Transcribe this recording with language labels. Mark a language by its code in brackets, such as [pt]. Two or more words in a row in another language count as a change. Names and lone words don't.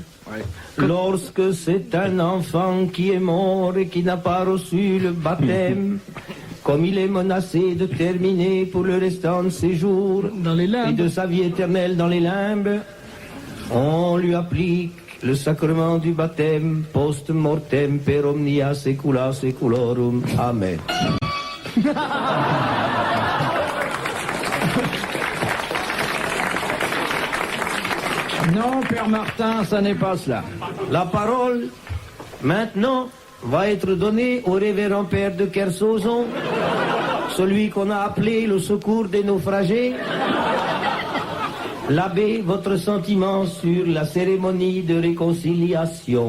[fr] Lorsque c'est un enfant qui est mort et qui n'a pas reçu le baptême, comme il est menacé de terminer pour le restant de ses jours Dans les et limbes. de sa vie éternelle dans les limbes, on lui applique le sacrement du baptême post-mortem [la] per omnia saecula saeculorum. [fr] Amen. Non, Père Martin, ça n'est pas cela. La parole, maintenant, va être donnée au révérend père de Kersozon, celui qu'on a appelé le secours des naufragés. L'abbé, votre sentiment sur la cérémonie de réconciliation.